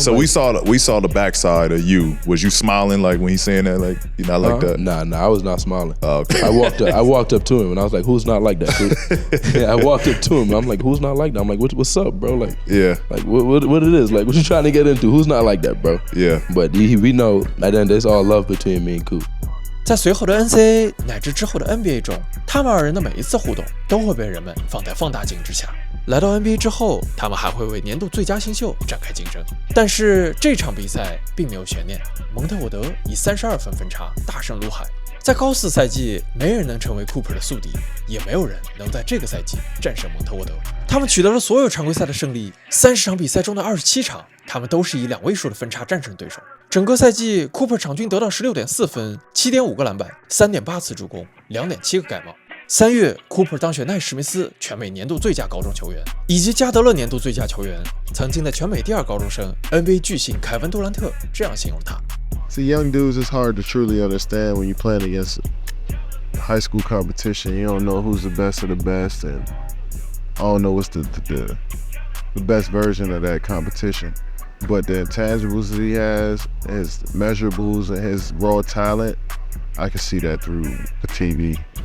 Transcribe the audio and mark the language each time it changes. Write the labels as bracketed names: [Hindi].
[English] So we saw the backside of you. Was you smiling like when he's saying that? Like you're not like that? Nah, I was not smiling. Oh, okay. I walked up to him and I was like, who's not like that, dude? I walked up to him and I'm like, who's not like that? I'm like, what's up, bro? Like, like what it is? Like, what you trying to get into? Who's not like that, bro? Yeah. But we know at the end there's all love between me and Coop. [Chinese] 在随后的 NCAA 乃至之后的 NBA 中，他们2人的每一次互动都会被人们放在放大镜之下。来到 NBA 之后，他们还会为年度最佳新秀展开竞争。但是这场比赛并没有悬念，蒙特沃德以32分分差大胜卢海。在高4赛季，没人能成为 Cooper 的宿敌，也没有人能在这个赛季战胜蒙特沃德。他们取得了所有常规赛的胜利，30场比赛中的27场，他们都是以2位数的分差战胜对手。整个赛季 ，Cooper 场均得到16.4分、7.5个篮板、3.8次助攻、2.7个盖帽。 3月 ，Cooper 当选奈史密斯全美年度最佳高中球员，以及加德勒年度最佳球员。曾经的全美第2高中生 NBA 巨星凯文·杜兰特这样形容他 [English] ：“See, young dudes, it's hard to truly understand when you're playing against high school competition. You don't know who's the best of the best, and I don't know what's the best version of that competition. But the intangibles that he has, his measurables, and his raw talent, I can see that through the TV.